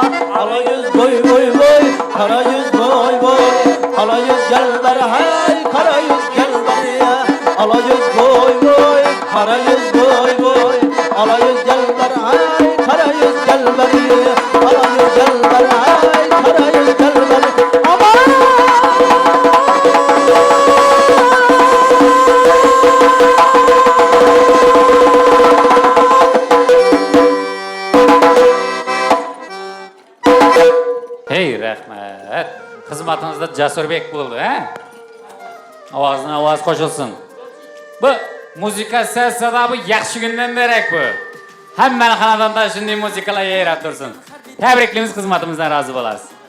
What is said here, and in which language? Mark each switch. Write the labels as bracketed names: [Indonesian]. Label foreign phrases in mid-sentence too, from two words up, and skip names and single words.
[Turkish] Ala yüz boy boy boy Kara yüz boy boy Ala yüz gel beri hey Kara yüz gel beri Ala yüz boy boy Kara yüz boy boy Ala yüz gel beri hey Kara yüz gel beri Ala yüz gel beri hey Kara yüz gel beri Aman [Uzbek] Hey rahmet. Xizmatinizda Jasurbek bo'ldi, ha? Ovozdan ovoz qo'shilsin. Bu muzika sessiyada bu yaxshi kundan derak bu. Hammani xonadonda shunday muzikalar yayrab tursin. Tabriklaymiz, xizmatimizdan rozi bo'lasiz.